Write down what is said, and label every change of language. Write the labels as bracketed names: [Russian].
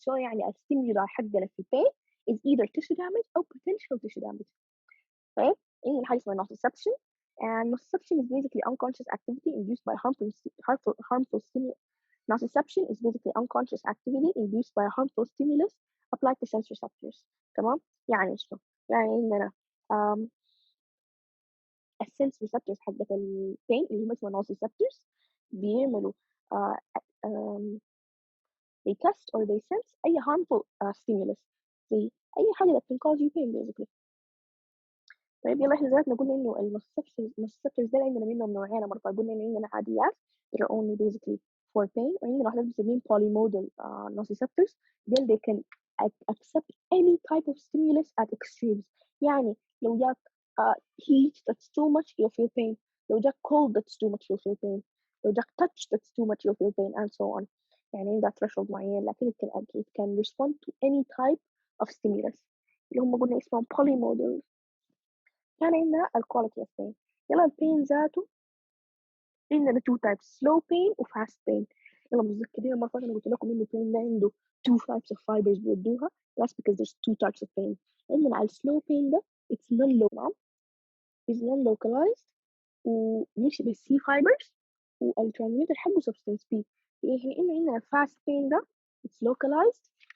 [English] So [Arabic] يعني الstimuli حقنا في [English] pain is either tissue damage or potential tissue damage. Right? In [Arabic] حاجة اسمها [English] nociception, and nociception is basically unconscious activity induced by harmful stimulus. Nociception is basically unconscious activity induced by a harmful stimulus applied to sense receptors. [Arabic] تمام؟ يعني شنو؟ يعني إننا السنس receptors حقت البين اللي هم اسمها nociceptors بيعملوا [English] they test or they sense [Arabic] أي harmful stimulus زي أي حاجة [English] that can cause you pain basically. [Arabic] طيب يلا احنا ذاتنا قلنا انه النوسيسبتورز ده عندنا منهم نوعين. مرة قلنا انه عندنا عاديات [English] that are only basically for pain, [Arabic] وعندنا واحدة بنسميهم polymodal nociceptors. [English] Then they can accept any type of stimulus at extremes. [Arabic] يعني لو جاك [English] heat that's too much you'll feel pain. [Arabic] لو جاك [English] cold that's too much you'll feel pain. لو جاك touch that's too much you'll feel pain and so on. [Arabic] يعني عندها [English] threshold [Arabic] معين لكن [English] it can respond to any type of stimulus [Arabic] اللي هم قلنا اسمهم [English] polymodal. [Arabic] كان عندنا الكواليتي اوف بين. يلا البين ذاته عندنا two types, slow pain و fast pain. يلا متذكرين المرة اللي قلت لكم إنه البين ده عنده [English] two types of fibers [Arabic] بيودوها. [English] That's because there's two types of pain. [Arabic] عندنا على [English] slow pain ده it's non-local, is non-localized [Arabic] ويمشي بالC fibers والترانسميتر حقه [English] substance P. [Arabic] يعني عندنا [English] fast pain ده it's localized